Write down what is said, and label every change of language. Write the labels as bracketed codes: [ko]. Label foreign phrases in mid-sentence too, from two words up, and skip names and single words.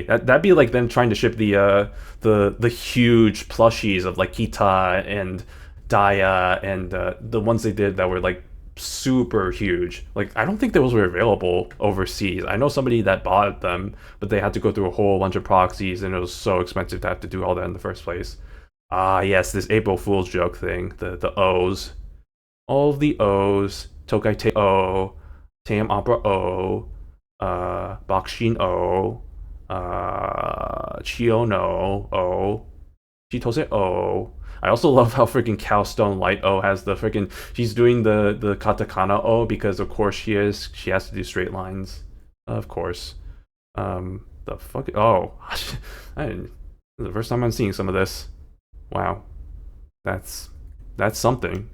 [en] That'd be like them trying to ship the huge plushies of like Kita and Daya and the ones they did that were like super huge. Like I don't think those were available overseas. I know somebody that bought them, but they had to go through a whole bunch of proxies, and it was so expensive to have to do all that in the first place. Ah, yes, this April Fool's joke thing. The O's, all of the O's. Tokai Te O, Tam Opera O, Bakshin O, Chiono O, Chitose O. I also love how freaking Cowstone Light O has the freaking. She's doing the katakana O because of course she is. She has to do straight lines, of course. The fuck. Oh, I didn't. This is the first time I'm seeing some of this. Wow, that's something.